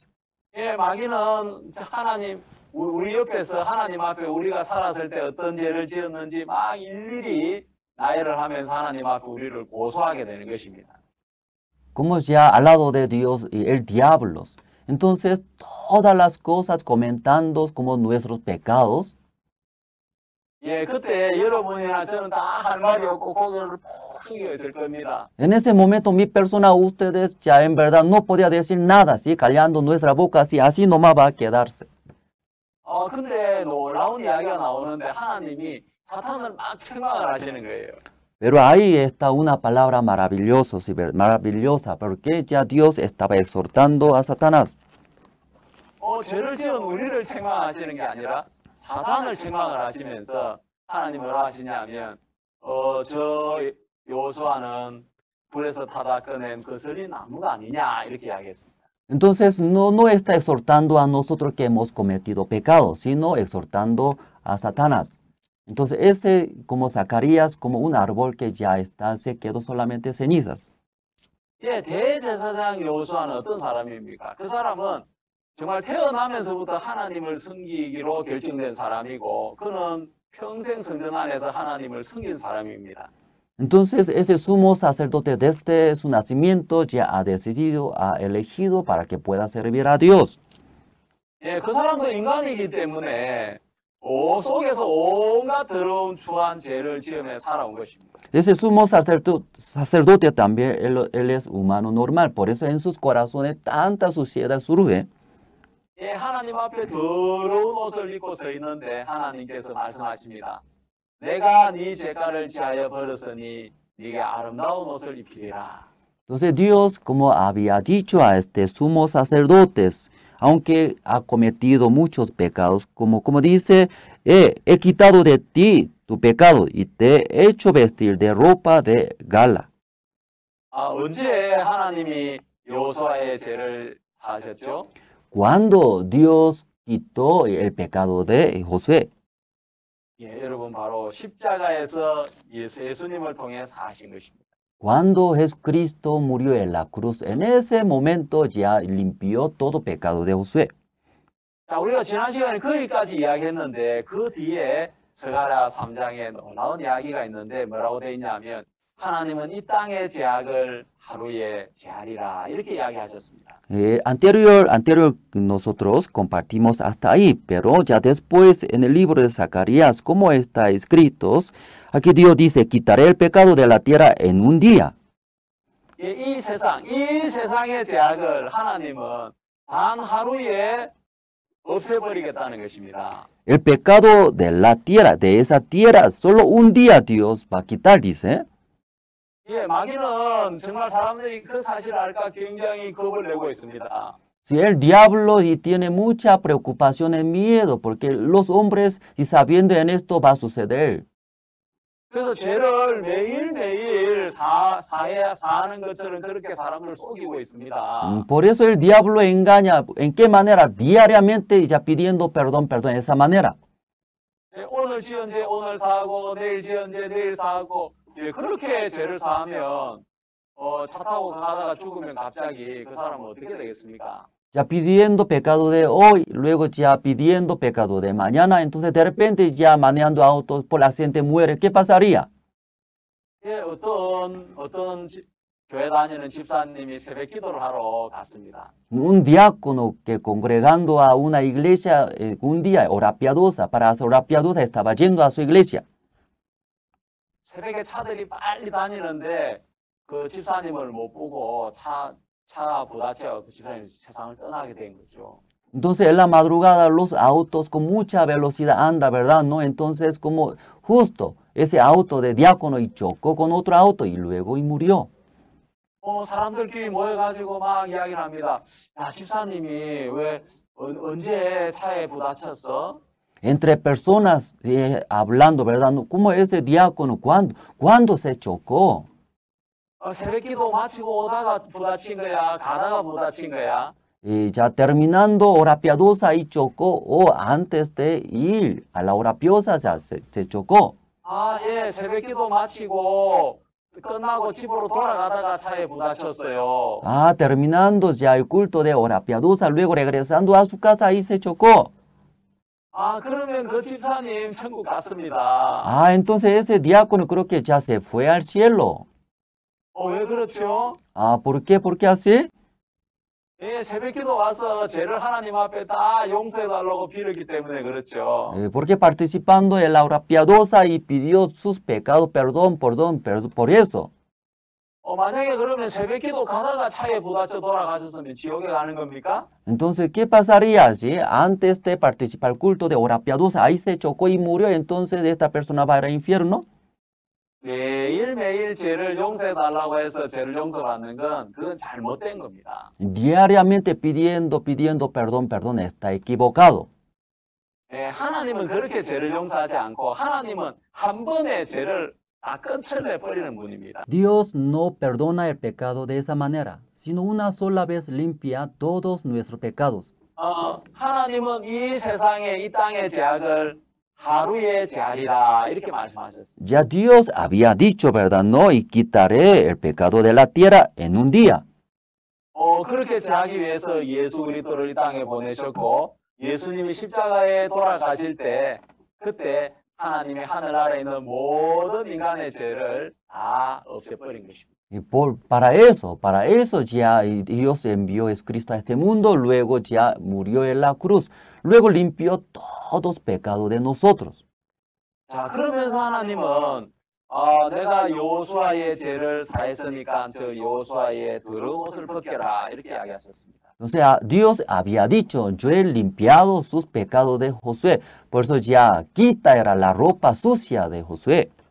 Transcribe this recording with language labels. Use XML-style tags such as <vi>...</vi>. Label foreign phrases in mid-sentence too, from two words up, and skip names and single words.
<ko>예, 마귀는 하나님 우리 옆에서 하나님 앞에 우리가 살았을 때 어떤 죄를 지었는지 막 일일이 나열을 하면서 하나님 앞에 우리를 고소하게 되는 것입니다.</ko> <es>Como ya al lado de Dios y el diablo. Entonces, todas las cosas comentando como nuestros pecados.</es> <ko>예, 그때 여러분이나 저는 다 할 말이 없고 고개를 푹 숙여 있을 겁니다.</ko> <es>En ese momento, mi persona, ustedes ya en verdad no podía decir nada, ¿sí? Callando nuestra boca, así nomás va a quedarse.</es> <ko>근데 놀라운 이야기가 나오는데 하나님이 사탄을 막 책망을 하시는 거예요.</ko> <es>Pero ahí está una palabra maravillosa, ¿sí? Maravillosa, porque ya Dios estaba exhortando a Satanás.</es> <ko>죄를 지은 우리를 책망하시는 게 아니라 사탄을 책망을 하시면서 하나님 뭐라 하시냐면 저 여호수아는 불에서 타다 꺼낸 거슬이 나무가 아니냐 이렇게 이야기했습니다.</ko> <es>Entonces no está exhortando a nosotros que hemos cometido pecado, sino exhortando a Satanás. Entonces ese como Zacarías, como un árbol que ya está, se quedó solamente cenizas.</es> <ko>예, 대제사장 여호수아는 어떤 사람입니까? 그 사람은 정말 태어나면서부터 하나님을 섬기기로 결정된 사람이고 그는 평생 성전 안에서 하나님을 섬긴 사람입니다.</ko> <es>Entonces ese sumo sacerdote desde su nacimiento ya ha decidido, ha elegido para que pueda servir a Dios.</es> <ko>예, 그 사람도 인간이기 때문에 속에서 온갖 더러운 추한 죄를 지으며 살아온 것입니다.</ko> <es>Ese sumo sacerdote también, él es humano normal, por eso en sus corazones tanta suciedad surge.</es> <ko>예, 하나님 앞에 더러운 옷을 입고 서 있는데 하나님께서 말씀하십니다. 내가 네 죄가를 지하여 버렸으니 네게 아름다운 옷을 입히리라.</ko> <es>Entonces Dios, como había dicho a este sumo sacerdote, aunque ha cometido muchos pecados, como dice, he quitado de ti tu pecado y te he hecho vestir de ropa de gala.</es> <ko>언제 하나님이 여호수아의 죄를 사하셨죠?</ko> <es>Cuando Dios quitó el pecado de Josué.</es> <ko>예, 여러분 바로 십자가에서 예수님을 통해 사하신 것입니다.</ko> <es>Cuando Jesucristo murió en la cruz, en ese momento ya limpió todo pecado de Josué.</es> <ko>자, 우리가 지난 시간에 거기까지 이야기했는데 그 뒤에 스가랴 3장에 놀라운 이야기가 있는데 뭐라고 되어 있냐면 하나님은 이 땅의 죄악을 하루에 제하리라 이렇게 이야기하셨습니다.</ko> <es>Anterior nosotros compartimos hasta ahí, pero ya después en el libro de Zacarías, como está escrito, aquí Dios dice, quitaré el pecado de la tierra en un día.</es> <ko>이 세상의 죄악을 하나님은 단 하루에 없애버리겠다는 것입니다.</ko> <es>El pecado de la tierra, de esa tierra, solo un día Dios va a quitar, dice.</es> <ko>예, 마귀는 정말 사람들이 그 사실을 알까 굉장히 겁을 내고 있습니다.</ko> <es>Si el diablo y tiene mucha preocupación y miedo, porque los hombres, y sabiendo en esto va a suceder.</es> <ko>그래서 죄를 매일매일 사하는 것처럼 그렇게 사람을 속이고 있습니다.</ko> <es>Por eso el diablo engaña, ¿en qué manera? Diariamente ya pidiendo perdón, de esa manera.</es> <ko>예, 오늘 지은 죄 오늘 사하고 내일 지은 죄 내일 사하고 예, 그렇게 죄를 사하면 차 타고 가다가 죽으면 갑자기 그 사람은 어떻게 되겠습니까?</ko> <es>Ya pidiendo pecado de hoy, luego ya pidiendo pecado de mañana, entonces de repente ya manejando autos por accidente muere. ¿Qué pasaría?</es> <ko>예, 어떤 교회 다니는 집사님이 새벽 기도를 하러 갔습니다.</ko> <es>Un diácono que congregando a una iglesia un día, hora piadosa, para hacer hora piadosa, estaba yendo a su iglesia.</es> <ko>새벽에 차들이 빨리 다니는데 그 집사님을 못 보고 차 부딪혀 그 집사님이 세상을 떠나게 된 거죠.</ko> <es>Entonces en la madrugada los autos con mucha velocidad anda, ¿verdad? ¿No? Entonces como justo ese auto de diácono y chocó con otro auto y luego y murió.</es> <ko>사람들끼리 모여가지고 막 이야기를 합니다. 야, 집사님이 왜 언제 차에 부딪혔어?</ko> <es>Entre personas hablando, ¿verdad? ¿Cómo ese diácono? ¿Cuándo se chocó?</es> <ko>새벽 기도 마치고 오다가 부딪힌 거야? 가다가 부딪힌 거야?</ko> <es>Ya terminando hora piadosa y chocó, o antes de ir a la hora piadosa ya se chocó.</es> <ko>예, 새벽 기도 마치고 끝나고 집으로 돌아가다가 차에 부딪혔어요.</ko> <es>Terminando ya el culto de hora piadosa, luego regresando a su casa y se chocó.</es> <ko>그러면 그 집사님 천국 갔습니다.</ko> <es>Entonces ese diácono creo que ya se fue al cielo.</es> <ko>왜 그렇죠?</ko> <es>¿Por qué? ¿Por qué así?</es> <ko>예, 새벽 기도 와서 죄를 하나님 앞에 다 용서해달라고 빌었기 때문에 그렇죠.</ko> <es>Porque participando en la hora piadosa y pidió sus pecados, perdón, por eso.</es> <ko>만약에 그러면 새벽 기도 가다가 차에 부딪혀 돌아가셨으면 지옥에 가는 겁니까?</ko> <es>Entonces, ¿qué pasaría si antes de participar el culto de hora piadosa, ahí se chocó y murió, entonces esta persona va al infierno?</es> <ko>매일매일 죄를 용서해달라고 해서 죄를 용서받는 건 그건 잘못된 겁니다.</ko> <es>Diariamente pidiendo perdón, está equivocado.</es> <ko>하나님은 그렇게 죄를 용서하지 않고 하나님은 한 번의 죄를 다 끊쳐내버리는 분입니다.</ko> <es>Dios no perdona el pecado de esa manera, sino una sola vez limpia todos nuestros pecados.</es> <ko>하나님은 이 세상에 이 땅의 죄악을 하루에 제하리라 이렇게 말씀하셨습니다.</ko> <es>Ya Dios había dicho, ¿verdad? No, y quitaré el pecado de la tierra en un día.</es> <ko>그렇게 제하기 위해서 예수 그리스도를 이 땅에 보내셨고 예수님이 십자가에 돌아가실 때 그때 하나님이 하늘 아래 있는 모든 인간의 죄를 다 없애버린 것입니다.</ko> <es>Y para eso ya Dios envió a Jesucristo a este mundo, luego ya murió en la cruz, luego limpió todos los pecados de nosotros.</es> <ko>자, 그러면서 하나님은 내가 여호수아의 죄를 사했으니까 저 여호수아의 더러운 옷을 벗겨라 이렇게 이야기하셨습니다.</ko> <es>O sea, Dios había dicho, yo he limpiado sus pecados de Josué, por eso ya quita era la ropa sucia de Josué.</es>